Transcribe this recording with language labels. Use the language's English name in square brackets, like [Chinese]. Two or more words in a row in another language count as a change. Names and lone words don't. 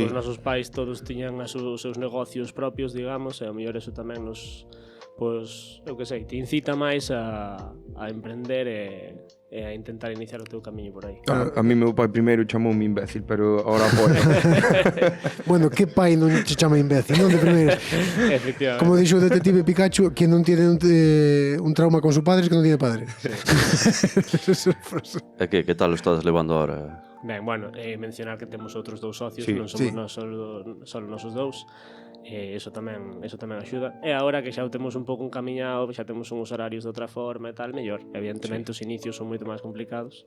[Galician] Os nosos pais todos tiñan os seus negocios propios, digamos, e ao mellor eso tamén nos... Pois, eu que sei, te incita máis a emprender e a intentar iniciar o teu camiño por aí. A mí meu pai primeiro chamoume imbécil, pero ahora apoia. Bueno, que pai non te chama imbécil, non de primeiras. Efectivamente. Como dixo o detective [Spanish] Pikachu, quien non tiene un trauma con su padre es que non tiene padre. [Galician] E que tal o estás levando ahora? Ben, bueno, mencionar que temos outros dous socios, [Spanish] Sí. [Galician] non somos [Spanish] Sí. [Galician] nós solo nosos dous. Eso tamén axuda. E agora que xa o temos un pouco encamiñado, xa temos uns horarios de outra forma e tal, mellor. Evidentemente os inicios son moito máis complicados.